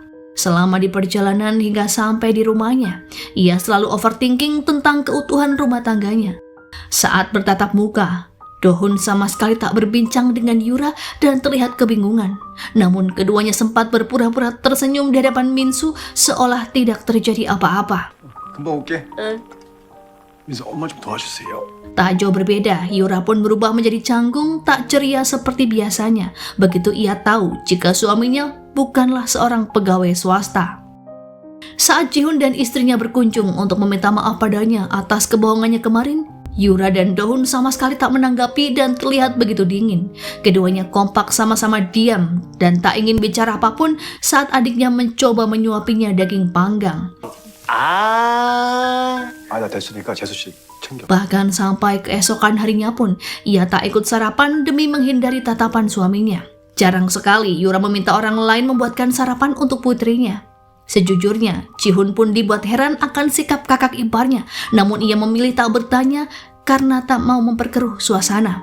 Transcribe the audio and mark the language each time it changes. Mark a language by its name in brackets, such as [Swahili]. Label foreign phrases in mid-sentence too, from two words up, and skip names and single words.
[Indonesian] Selama di perjalanan hingga sampai di rumahnya, ia selalu overthinking tentang keutuhan rumah tangganya. Saat bertatap muka, Dohun sama sekali tak berbincang dengan Yura dan terlihat kebingungan. Namun keduanya sempat berpura-pura tersenyum di hadapan Minsu seolah tidak terjadi apa-apa. [Korean] 금방 올게. 민수 엄마 좀 도와주세요. [Indonesian] Tak jauh berbeda, Yura pun berubah menjadi canggung tak ceria seperti biasanya. Begitu ia tahu jika suaminya bukanlah seorang pegawai swasta. Saat Jihun dan istrinya berkunjung untuk meminta maaf padanya atas kebohongannya kemarin, Yura dan Dohun sama sekali tak menanggapi dan terlihat begitu dingin. Keduanya kompak sama-sama diam dan tak ingin bicara apapun saat adiknya mencoba menyuapinya daging panggang. [Korean] 나 됐으니까 재수 씨 챙겨. [Indonesian] Bahkan sampai keesokan harinya pun, ia tak ikut sarapan demi menghindari tatapan suaminya. Jarang sekali Yura meminta orang lain membuatkan sarapan untuk putrinya. Sejujurnya, Ji-hun pun dibuat heran akan sikap kakak iparnya, namun ia memilih tak bertanya karena tak mau memperkeruh suasana.